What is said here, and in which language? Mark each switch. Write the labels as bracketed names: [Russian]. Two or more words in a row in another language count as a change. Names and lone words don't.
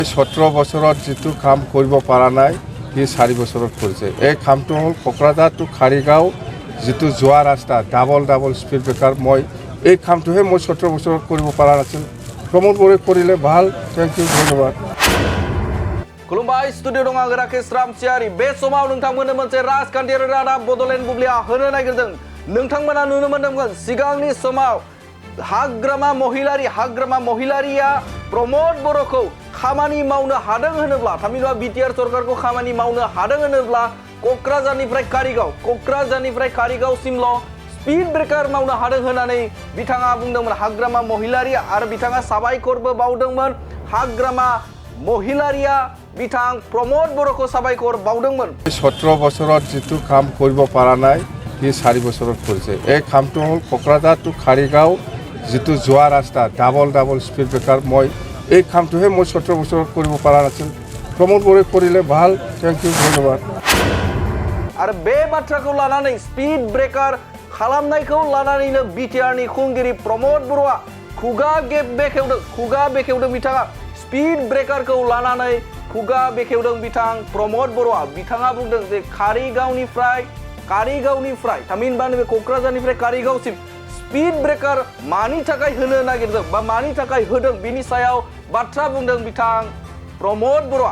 [Assamese] 17 বছৰত যিটো কাম কৰিব পৰা নাই সি 4 বছৰত কৰিছে। এই কামটো হ'ল কোকৰাঝাৰ টু খাৰিগাঁও যিটো যোৱা ৰাস্তা [English] double speed breaker [Assamese] মই এই কামটোহে মই 17 বছৰত কৰিব পৰা নাছিল। প্ৰমোদ বৰে কৰিলে ভাল। [English] Thank you, [Assamese] ধন্যবাদ। [Bodo] खुलुमबाय स्टुडिअ दं आं राकेश रामसियारि। बे समाव नोंथांमोननो मोनसे राजखान्थियारि रादाब बड'लेण्ड बुब्लिया होनो नागिरदों। नोंथांमोना नुनो मोनदोंमोन सिगांनि समाव हाग्रामा महिलारिया प्रमोद बर'खौ खामानि मावनो हादों होनोब्ला थामहिनबा बिटिआर सरकारखौ खामानि मावनो हादों होनोब्ला क'क्राझारनिफ्राय कारिगावसिमल' [English] speed breaker [Bodo] मावनो हादों होननानै बिथाङा बुंदोंमोन हाग्रामा महिलारि आरो बिथाङा साबायखरबो बावदोंमोन। हाग्रामा महिलारिया बिथां प्रमोद बर'खौ साबायखर बावदोंमोन। [Assamese] 17 বছৰত যিটো কাম কৰিব পৰা নাই সি 4 বছৰত কৰিছে। এই কামটো হ'ল কোকৰাঝাৰ টু খাৰিগাঁও যিটো যোৱা ৰাস্তা [English] double speed breaker [Assamese] মই এই কামটোহে মই 17 বছৰত কৰিব পৰা নাছিল। প্ৰমোদ বৰে কৰিলে ভাল। [English] Thank you, [Assamese] ধন্যবাদ। [Bodo] आरो बे बाथ्राखौ लानानै [English] speed breaker [Bodo] खालामनायखौ लानानैनो बिटिआरनि खुंगिरि प्रमोद बर'आ खुगा बेखेवदों बिथाङा स्पीड ब्रेकारखौ लानानै खुगा बेखेवदों बिथां प्रमोद बर'आ। बिथाङा बुंदों जे कारिगावनिफ्राय थामहिनबा नैबे क'क्राझारनिफ्राय कारिगावसिम [English] speed breaker [Bodo] मानि थाखाय होनो नागिरदों बा मानि थाखाय होदों बिनि सायाव बाथ्रा बुंदों बिथां प्रमोद बर'आ।